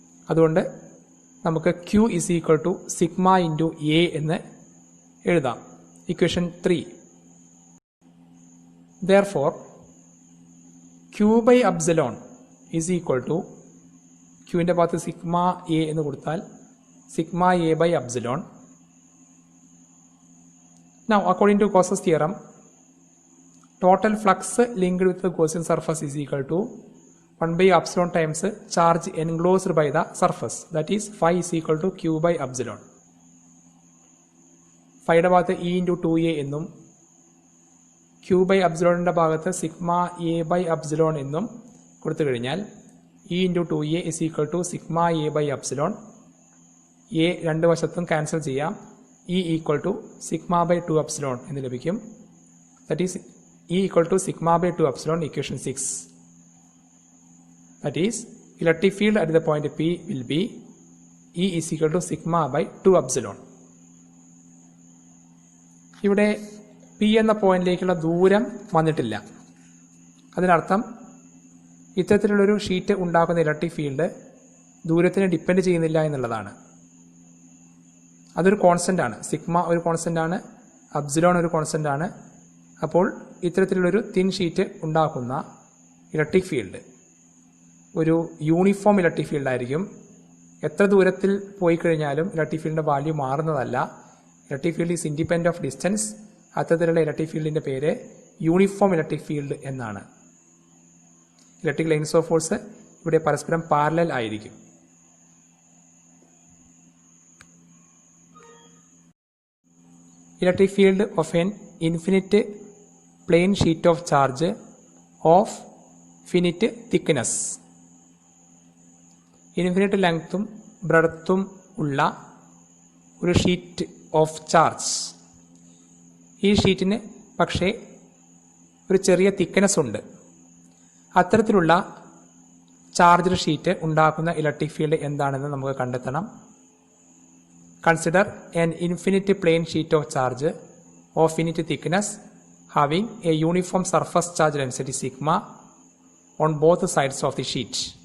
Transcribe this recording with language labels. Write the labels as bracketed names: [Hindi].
[Malayalam] അതുകൊണ്ട് നമുക്ക് [English] Q is equal to sigma into a [Malayalam] എന്ന് എഴുതാം, equation 3. [English] Therefore, Q by epsilon is equal to [Malayalam] Qന്റെ ഭാഗത്ത് സിഗ്മ എ എന്ന് കൊടുത്താൽ sigma A by epsilon. [English] Now, according to Gauss's theorem, total flux linked with the Gaussian surface is equal to 1 by epsilon times charge enclosed by the surface. That is, phi is equal to Q by epsilon. [Malayalam] Phiയുടെ ഭാഗത്ത് E into 2a എന്നും Q by epsilonന്റെ ഭാഗത്ത് sigma A by epsilon എന്നും കൊടുത്തു കഴിഞ്ഞാൽ [English] E into 2a is equal to [Malayalam] sigma A by epsilon. A രണ്ട് വശത്തും cancel ചെയ്യാം. E equal to sigma by 2 epsilon എന്ന് ലഭിക്കും. [English] That is E equal to sigma by 2 epsilon, equation 6. That is, electric field at the point P will be E is equal to sigma by 2 epsilon. [Malayalam] ഇവിടെ P എന്ന പോയിന്റിലേക്കുള്ള ദൂരം വന്നിട്ടില്ല. അതിനർത്ഥം ഇത്തരത്തിലുള്ളൊരു sheet ഉണ്ടാക്കുന്ന ഇലക്ട്രിക് ഫീൽഡ് ദൂരത്തിനെ ഡിപ്പെൻഡ് ചെയ്യുന്നില്ല എന്നുള്ളതാണ്. അതൊരു കോൺസ്റ്റന്റ് ആണ്. സിഗ്മ ഒരു കോൺസ്റ്റന്റ് ആണ്, എപ്സിലോൺ ഒരു കോൺസ്റ്റന്റ് ആണ്. അപ്പോൾ ഇത്തരത്തിലുള്ളൊരു തിൻ ഷീറ്റ് ഉണ്ടാക്കുന്ന ഇലക്ട്രിക് ഫീൽഡ് ഒരു യൂണിഫോം ഇലക്ട്രിക് ഫീൽഡ് ആയിരിക്കും. എത്ര ദൂരത്തിൽ പോയി കഴിഞ്ഞാലും ഇലക്ട്രിക് ഫീൽഡിന്റെ value മാറുന്നതല്ല. [English] Electric field is independent of distance. [Malayalam] അത്തരത്തിലുള്ള ഇലക്ട്രിക് ഫീൽഡിന്റെ പേര് യൂണിഫോം ഇലക്ട്രിക് ഫീൽഡ് എന്നാണ്. ഇലക്ട്രിക് ലൈൻസ് ഓഫ് ഫോഴ്സ് ഇവിടെ പരസ്പരം പാരലൽ ആയിരിക്കും. [English] Electric field of an infinite plane sheet of charge of finite thickness. [Malayalam] Infinite ലെങ്ത്തും ബ്രെഡ്ത്തും ഉള്ള ഒരു ഷീറ്റ് ഓഫ് ചാർജ്. ഈ ഷീറ്റിന് പക്ഷേ ഒരു ചെറിയ തിക്നെസ് ഉണ്ട്. അത്തരത്തിലുള്ള ചാർജ്ഡ് ഷീറ്റ് ഉണ്ടാക്കുന്ന ഇലക്ട്രിക് ഫീൽഡ് എന്താണെന്ന് നമുക്ക് കണ്ടെത്തണം. [English] Consider an infinite plane sheet of charge of finite thickness having a uniform surface charge density sigma on both sides of the sheet.